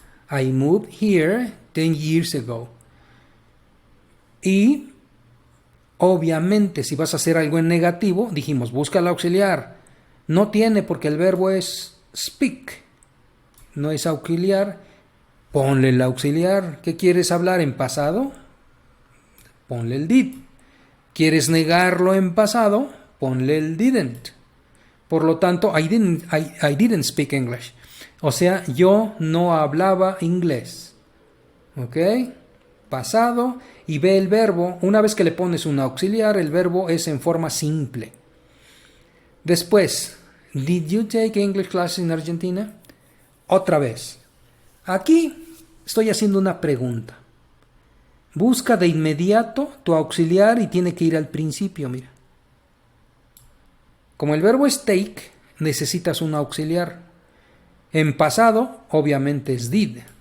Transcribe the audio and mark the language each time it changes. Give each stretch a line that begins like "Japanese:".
English: I moved here 10 years ago.
Spanish: Y obviamente si vas a hacer algo en negativo, dijimos, busca el auxiliar. No tiene porque el verbo es speak, no es auxiliar. Ponle el auxiliar. ¿Qué quieres hablar en pasado? Ponle el did. ¿Quieres negarlo en pasado? Ponle el didn't. Por lo tanto,
English: I didn't speak English.
Spanish: O sea, yo no hablaba inglés. ¿Ok? Pasado, y ve el verbo. Una vez que le pones un auxiliar, el verbo es en forma simple. Después,
English: did you take English classes in Argentina?
Spanish: Otra vez. Aquí estoy haciendo una pregunta. Busca de inmediato tu auxiliar y tiene que ir al principio, mira. Como el verbo es take, necesitas un auxiliar. En pasado, obviamente es did.